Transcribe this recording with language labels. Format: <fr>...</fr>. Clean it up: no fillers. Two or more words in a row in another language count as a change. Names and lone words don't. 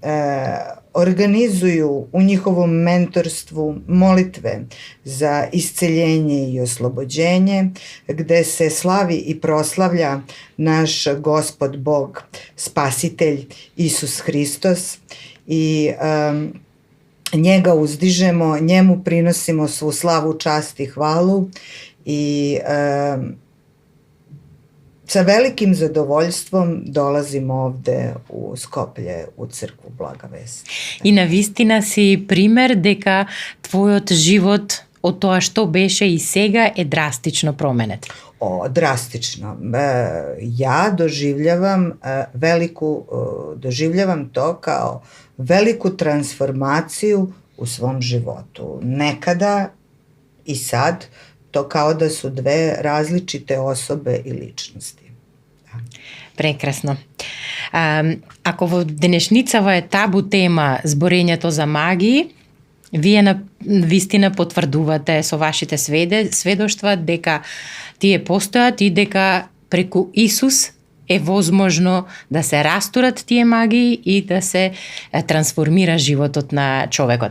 <sr>organizuju u njihovom mentorstvu molitve za isceljenje i oslobođenje, gde se slavi i proslavlja naš Gospod Bog, Spasitelj Isus Hristos i njega uzdižemo, njemu prinosimo svu slavu, čast i hvalu i sa velikim zadovoljstvom dolazim ovde u Skoplje, u crkvu Blaga vest.</sr> <mk>И навистина си пример дека твојот живот од тоа што беше и сега е драстично променет.</mk> <sr>Drastično. Ja doživljavam to kao veliku transformaciju u svom životu. Nekada i sad to kao da su dve različite osobe i ličnosti. Da.</sr> <mk>Прекрасно. Ако во денешницава е табу тема зборењето за магии, вие на вистина потврдувате со вашите сведоштва дека тие постојат и дека преку Исус е возможно да се растурат тие магии и да се трансформира животот на човекот.</mk>